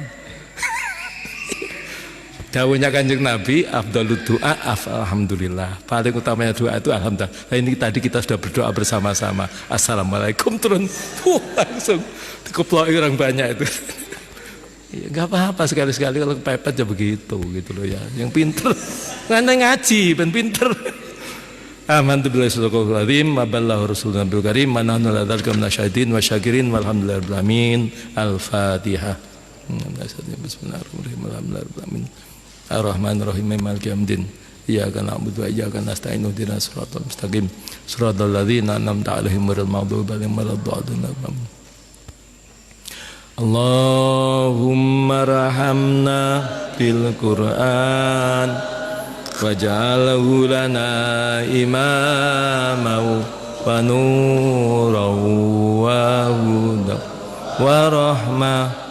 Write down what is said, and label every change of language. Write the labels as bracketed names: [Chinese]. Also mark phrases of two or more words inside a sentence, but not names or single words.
[Javanese] Dawuhnya Kanjeng Nabi, [Arabic] أفضل الدعاء الحمد لله. [Indonesian] Paling utamanya doa itu alhamdulillah. Nah, ini tadi kita sudah berdoa bersama-sama. Assalamualaikum, turun. Langsung dikeploki orang banyak itu. Ya, enggak apa-apa, sekali-sekali kalau kepepet ya begitu gitu loh ya. [Javanese] Yang pinter ngaji, ben pinter. [Arabic] آمنت بالله صدق الله العظيم وبلغ رسولنا بالكريم ونحن على ذلك من الشاهدين والشاكرين والحمد لله رب العالمين. Al-Fatihah. بسم الله الرحمن الرحيم. الحمد لله رب العالمين. الرحمن الرحيم مالك يوم الدين. إياك نعبد وإياك نستعين اهدنا الصراط المستقيم صراط الذين أنعمت عليهم غير المغضوب عليهم ولا الضالين. اللهم ارحمنا بالقرآن واجعله لنا إماما ونورا وهدى ورحمة.